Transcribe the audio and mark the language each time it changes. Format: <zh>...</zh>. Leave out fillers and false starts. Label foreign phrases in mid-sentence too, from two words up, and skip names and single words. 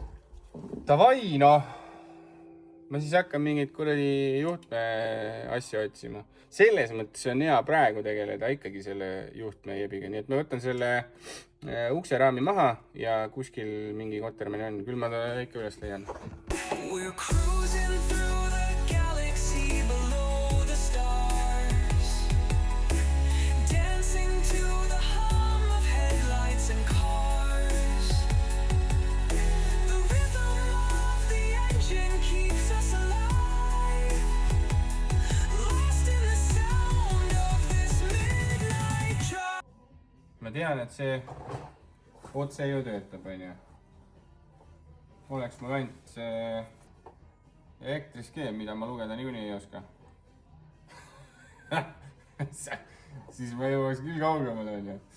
<et>Davai, noh! Ma siis hakkan mingit kuradi juhtme asja otsima. Selles mõttes on hea praegu tegeleda ikkagi selle juhtme jebiga. Nii et ma võtan selle ukseraami maha ja kuskil mingi kotermeni on. Küll ma ta ikka üles leian.</et> <en>We're cruising through the galaxy below the stars, dancing to the hum of headlights and cars. The rhythm of the engine keeps us alive, lost in the sound of this midnight drive.</en> <et>Ma tean, et see otse ju töötab, on ju. Oleks mul ainult see elektriskeem, mida ma lugeda niikuinii ei oska. Siis ma jõuaks küll kaugemale, on ju.</et>